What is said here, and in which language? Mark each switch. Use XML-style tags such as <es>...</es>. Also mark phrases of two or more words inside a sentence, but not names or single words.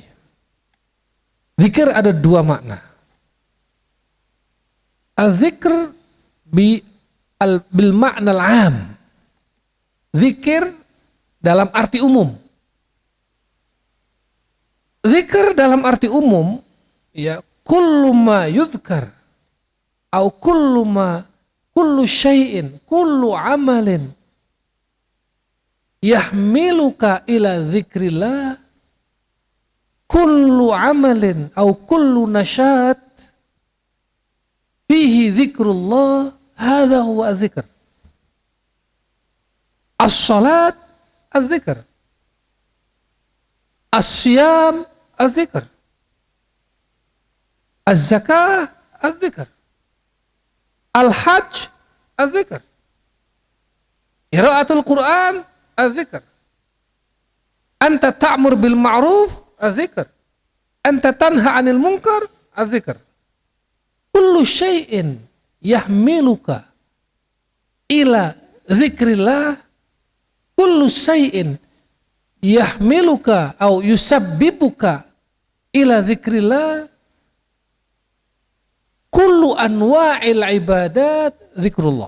<id>Zikir ada dua makna.</id> <ar>الذكر بالمعنى العام.</ar> <id>Zikir dalam arti umum. Zikir dalam arti umum, ya,</id> <ar>كل ما يذكر أو كل شيء، كل عمل يحملك إلى ذكر الله، كل عمل أو كل نشاط فيه ذكر الله، هذا هو ذكر. الصلاة الذكر، الصيام الذكر، الزكاة الذكر، الحج الذكر، قراءة القرآن الذكر، أنت تأمر بالمعروف الذكر, أنت تنهى عن المنكر الذكر. كل شيء يحملك إلى ذكر الله، كل شيء يحملك أو يسببك إلى ذكر الله, كل أنواع العبادات ذكر الله.</ar>